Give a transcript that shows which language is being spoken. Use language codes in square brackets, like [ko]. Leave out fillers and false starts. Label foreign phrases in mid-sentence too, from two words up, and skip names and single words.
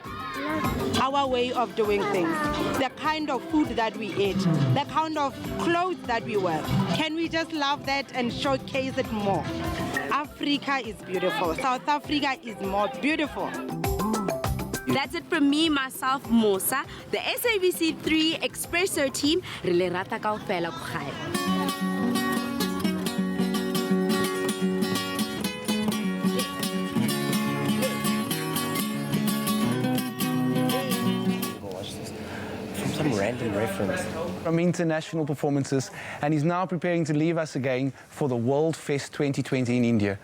[en] Our way of doing things, the kind of food that we eat, the kind of clothes that we wear. Can we just love that and showcase it more? Africa is beautiful. South Africa is more beautiful. That's it from me, myself, Musa, the SABC 3 Expresso team. [st] Re rata kaofela ko gae. [en] Some random reference. From international performances, and he's now preparing to leave us again for the World Fest 2020 in India.